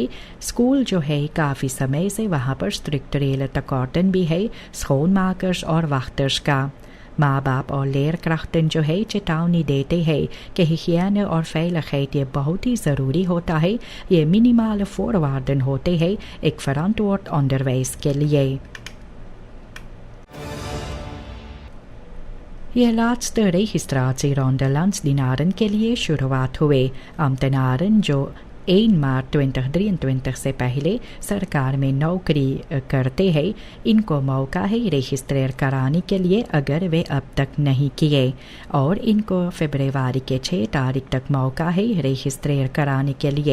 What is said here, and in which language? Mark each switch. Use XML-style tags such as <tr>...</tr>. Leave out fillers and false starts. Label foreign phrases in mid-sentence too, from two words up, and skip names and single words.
<hns>स्कूल जो है काफ़ी समय से वहाँ पर</hns> <nl>strikt tekorten</nl> <hns>भी है schoonmakers और wachters का। माँ बाप और लेरक्राफ्टन जो है चेतावनी देते हैं कि हिगियाने और veiligheid ये बहुत ही ज़रूरी होता है। ये</hns> <nl>minimaal voorwaarden</nl> <hns>होते हैं एक</hns> <nl>verantwoord onderwijs</nl> <hns>के लिए। ये</hns> <nl>laatste registratieronde landsdienaren</nl> <hns>के लिए शुरुआत हुए। ambtenaren जो 1 मार्च 2023 से पहले सरकार में नौकरी करते हैं इनको मौका है रजिस्ट्रेर कराने के लिए अगर वे अब तक नहीं किए और इनको फरवरी के 6 तारीख तक मौका है रजिस्ट्रेर कराने के लिए।</hns>